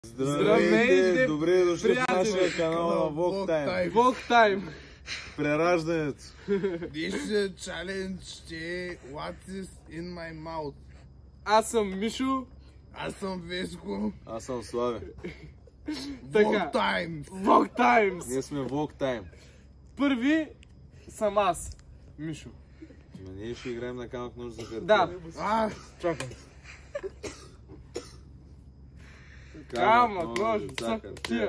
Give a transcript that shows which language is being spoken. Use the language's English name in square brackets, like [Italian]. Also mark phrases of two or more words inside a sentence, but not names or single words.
[Bulgarian] Здравейте! Добре дошли в нашия канал на Vlog Time. Прераждането. [English] This challenge е What is in my mouth. [Bulgarian] Аз съм Мишо. Аз съм Веско. Аз съм Славе. Vlog Time. Vlog Times. Ние сме Vlog Time. Първи съм аз, Мишо. Ние ще играем на камък нож за хартия. Да. Чакай. Камък нож за хартия.